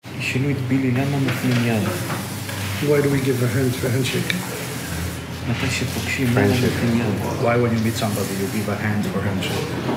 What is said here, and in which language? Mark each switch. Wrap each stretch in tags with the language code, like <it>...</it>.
<he>תשאלו את בילי, למה נותנים יד?</he> <en>Why do we give a hand for handshake?</en> <he>מתי שפוגשים, למה נותנים יד?</he> <en>Why when you meet somebody you give a hand for handshake?</en>